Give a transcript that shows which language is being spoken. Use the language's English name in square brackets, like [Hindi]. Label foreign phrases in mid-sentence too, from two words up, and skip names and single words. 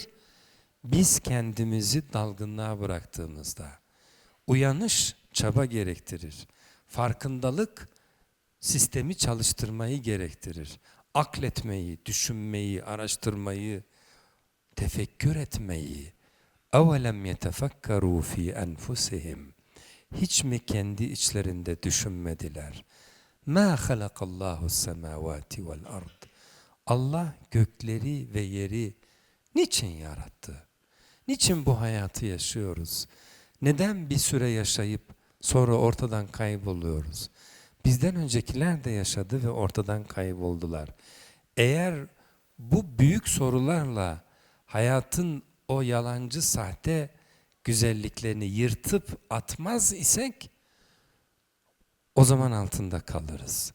[Turkish] Biz kendimizi dalgınlığa bıraktığımızda. Uyanış çaba gerektirir. Farkındalık sistemi çalıştırmayı gerektirir. Akletmeyi, düşünmeyi, araştırmayı, tefekkür etmeyi. [Arabic] اَوَلَمْ يَتَفَكَّرُوا ف۪ي أَنْفُسِهِمْ. [Turkish] Hiç mi kendi içlerinde düşünmediler? [Arabic] مَا خَلَقَ اللّٰهُ السَّمَاوَاتِ وَالْأَرْضِ. [Turkish] Allah gökleri ve yeri niçin yarattı? Niçin bu hayatı yaşıyoruz? Neden bir süre yaşayıp sonra ortadan kayboluyoruz? Bizden öncekiler de yaşadı ve ortadan kayboldular. Eğer bu büyük sorularla hayatın o yalancı sahte güzelliklerini yırtıp atmaz isek o zaman altında kalırız.